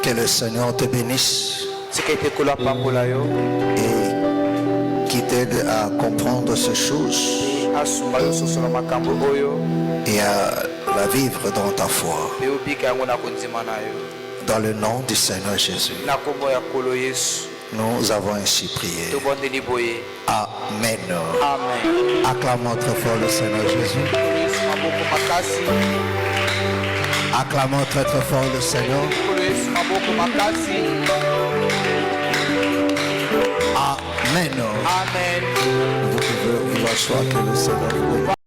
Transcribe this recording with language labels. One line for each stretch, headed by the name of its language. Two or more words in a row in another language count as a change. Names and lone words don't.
French: Seigneur te bénisse
Lingala: tika ete kolo apambola yo
French: et qui t'aide à comprendre ces choses
Lingala: asunga yo sosola makambo oyo
French: et à la vivre dans ta foi.
Lingala: mpe obika yango na kondima na yo
French: Dans le nom du Seigneur Jésus,
Lingala: na nkombo ya kolo yesu
French: nous avons ainsi prié.
Lingala: tobondeli boye
French: Amen.
Lingala: amen.
French: Acclamons très fort le Seigneur Jésus.
Lingala: Kolo yesu maboko makasi,
French: Acclamons très très fort le Seigneur.
Lingala: kolo yesu maboko makasi.
French: Amen.
Lingala: Amen.
French: Vous pouvez vous asseoir, que le Seigneur vous bénisse.